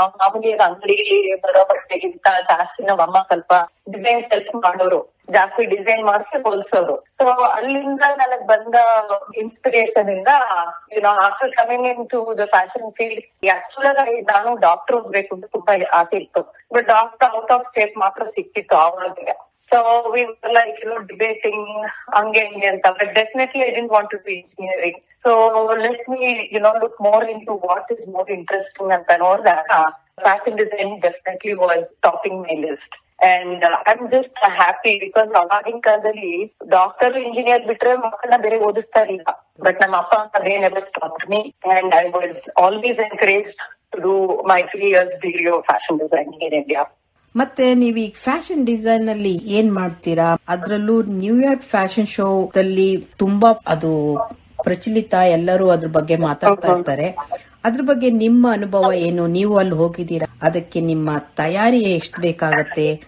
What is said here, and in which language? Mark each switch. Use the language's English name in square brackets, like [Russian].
[Kannada] ನಾವು ಮಾಮೂಲಿ ಅಂಗಡಿಯಲ್ಲಿ ಬರೋ ಬಟ್ಟೆಗಿಂತ ಜಾಸ್ತಿ ನಮ್ಮ ಅಮ್ಮ ಸ್ವಲ್ಪ ಡಿಸೈನ್ ಸೆಲ್ಫ್ ಮಾಡೋರು, ಜಾಸ್ತಿ ಡಿಸೈನ್ ಮಾಡಿಸಿ ಹೊಲ್ಸೋರು. ಸೊ ಅಲ್ಲಿಂದ ನನಗ್ ಬಂದ ಇನ್ಸ್ಪಿರೇಷನ್ ಇಂದ [English] after coming into the fashion field, [Kannada] actual ಆಗಿ ನಾನು ಡಾಕ್ಟರ್ ಹೋಗ್ಬೇಕು ಅಂತ ತುಂಬಾ ಆಸೆ ಇತ್ತು. But doctor out of state ಮಾತ್ರ ಸಿಕ್ತಿತ್ತು ಆವಾಗ. [English] So we were like, debating [Kannada] ಹಂಗೆ ಹಿಂಗೆ ಅಂತ. [English] But definitely I didn't want to do engineering. So let me, look more into what is more interesting [Kannada] ಅಂತ ನೋಡಿದಾಗ [English] fashion design definitely was topping my list. And I'm just happy because [Kannada] ಅವಾಗಿನ ಕಾಲದಲ್ಲಿ doctor, engineer ಬಿಟ್ರೆ ಮಕ್ಕಳನ್ನ ಬೇರೆ ಓದಿಸ್ತಾ ಇರಲಿಲ್ಲ. But ನಮ್ಮ ಅಪ್ಪ [English] they never stopped me and I was always encouraged to do my 3 years degree of fashion designing in India. [Kannada] ಮತ್ತೆ ನೀವು ಈಗ ಫ್ಯಾಷನ್ ಡಿಸೈನ್ ಅಲ್ಲಿ ಏನ್ ಮಾಡ್ತೀರಾ? ಅದ್ರಲ್ಲೂ ನ್ಯೂಯಾರ್ಕ್ ಫ್ಯಾಷನ್ ಶೋ ದಲ್ಲಿ ತುಂಬಾ ಅದು ಪ್ರಚಲಿತ, ಎಲ್ಲರೂ ಅದ್ರ ಬಗ್ಗೆ ಮಾತಾಡ್ತಾ ಇರ್ತಾರೆ. ಅದ್ರ ಬಗ್ಗೆ ನಿಮ್ಮ ಅನುಭವ ಏನು? ನೀವು ಅಲ್ಲಿ ಹೋಗಿದ್ದೀರಾ, ಅದಕ್ಕೆ ನಿಮ್ಮ ತಯಾರಿ ಎಷ್ಟು ಬೇಕಾಗತ್ತೆ?